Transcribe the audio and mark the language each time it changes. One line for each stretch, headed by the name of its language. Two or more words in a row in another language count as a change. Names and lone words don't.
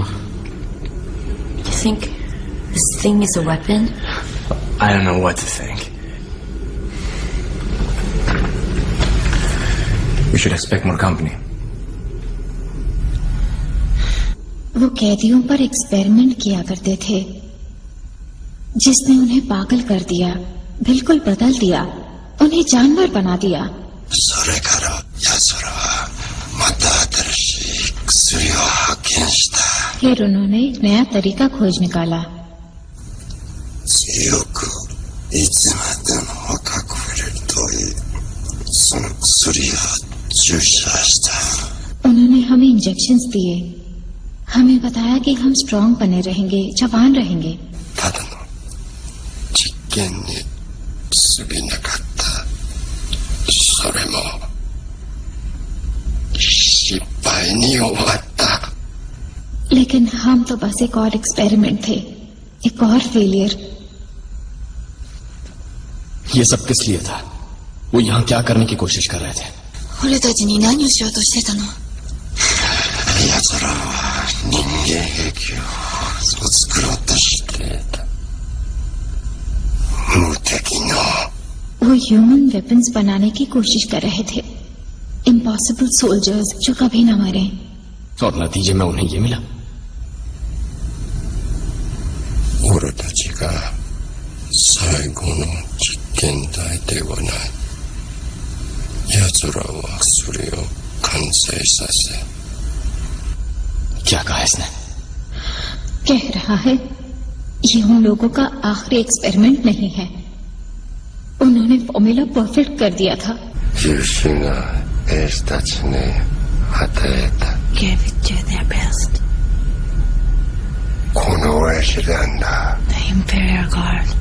English: You think this thing is a weapon? I don't know what to think. We should expect more company.
Hindi: वो कैदियों पर एक्सपेरिमेंट किया करते थे, जिसने उन्हें पागल कर दिया, बिल्कुल बदल दिया, उन्हें जानवर बना दिया।
Japanese: それから奴らはまた新しい薬を発見した。
Hindi: फिर उन्होंने एक नया तरीका खोज निकाला।
Japanese: 強くいつまでも若く触れるというその薬 주사했다.
Hindi: उन्होंने हमें इंजेक्शंस दिए, हमें बताया कि हम स्ट्रांग बने रहेंगे, जवान रहेंगे।
Japanese: ただの実験に過ぎなかった。それも失敗に終わった。
Hindi: लेकिन हम तो बस एक और एक्सपेरिमेंट थे, एक और फेलियर। ये सब किस लिए था? वो यहाँ क्या करने की कोशिश कर रहे थे?
Japanese: 俺たちに何をしようとしてたの？奴らは人間兵器を作ろうとしていた。無敵の
Hindi: वो
English: human weapons
Hindi: बनाने की कोशिश कर रहे थे,
English: impossible soldiers
Hindi: जो कभी न मरे। और नतीजे में उन्हें ये मिला।
Japanese: 俺たちが最後の実験台ではない。奴らは薬を完成させ。
Hindi: क्या कहा इसने? कह रहा है ये उन लोगों का आखिरी एक्सपेरिमेंट नहीं है, उन्होंने
English: formula perfect
Hindi: कर दिया था।
Japanese: 優秀な兵士たちに与えた。
English: Gave it to their best.
Japanese: この絵師なんだ。
English: The Imperial Guard.